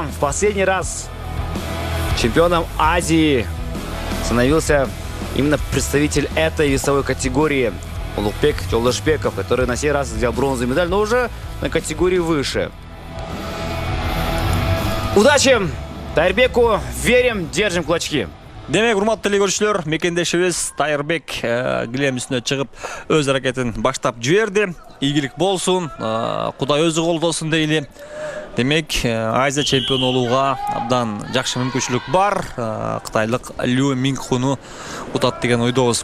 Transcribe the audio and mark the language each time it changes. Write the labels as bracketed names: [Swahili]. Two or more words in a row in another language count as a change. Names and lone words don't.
[Russian] В последний раз чемпионом Азии становился именно представитель этой весовой категории Улукбек Жолдошбеков, который на сей раз взял бронзовую медаль, но уже на категории выше. Удачи Тайырбеку, верим, держим кулачки. [Kyrgyz] Демек, урматтуу көрүүчүлөр, мекендешибиз Тайырбек килем үстүнө чыгып өз аракетин баштап жиберди. Ийгилик болсун, Кудай өзү колдосун дейли. Демек, Азия чемпиону болууга абдан жакшы мүмкүнчүлүк бар. Кытайлык Лю Минхуну утат деген ойдобуз.